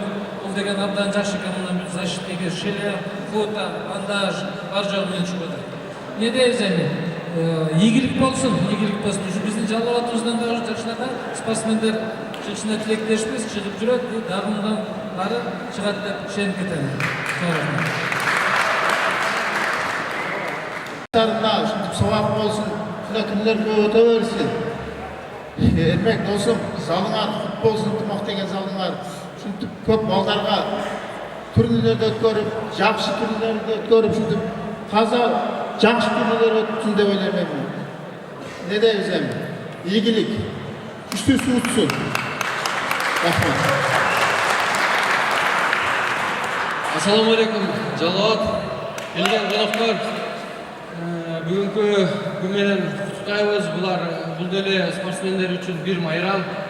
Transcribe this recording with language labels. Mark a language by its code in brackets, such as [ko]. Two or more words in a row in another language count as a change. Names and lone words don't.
[ky] Бул деген абдан жакшы экен. Мына [ru] защитники шлем, [ky] фото, бандаж бар жогу менен чыгып атат. Не дейбиз эми? Ийгилик болсун, ийгилик болсун. Ушу биздин Жалал Абадыбыздан дагы жакшынакай спортсмендер чыгышына тилектешпиз, чыгып жүрөт. Дагы мындан ары чыгат деп ишенип кетем. [kk] Сабақ болсын, күндер көп өте берсін. Ермек досым, залыңар, футбол ынтымақ деген залыңар. Шүнтіп көп балдарға турнирлерді өткөріп, жақсы турнирлерді өткөріп, шүнтіп таза жақсы турнирлер өтсін деп ойлаймын. [ky] Не дейбіз эми? Ийгилик, күчтүүсү утсун. Рахмат. Ассаламу алейкум, Жалал Абад, келген коноктор. Бүгүнкү күн менен куттуктайбыз. Бул деле спортсмендер үчүн бир майрам.